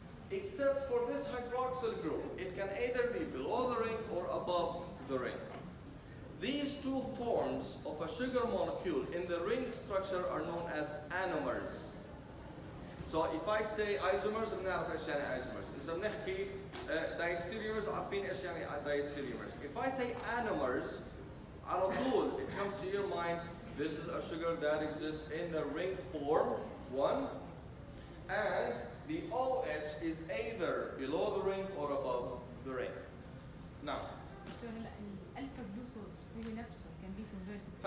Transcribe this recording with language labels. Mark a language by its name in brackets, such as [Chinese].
[English] Except for this hydroxyl group, it can either be below the ring or above the ring. These two forms of a sugar molecule in the ring structure are known as anomers. So if I say isomers, [Arabic] بنعرف ايش يعني [English] isomers. [Arabic] إذا بنحكي diastereomers, عارفين ايش يعني diastereomers. [English] If I say anomers, [Arabic] على طول [English] it comes to your mind, this is a sugar that exists in the ring form, one, and the OH is either below the ring or above the ring. Now, [Arabic] دكتور هلا الالفا جلوكوز هو نفسه [English] can be converted.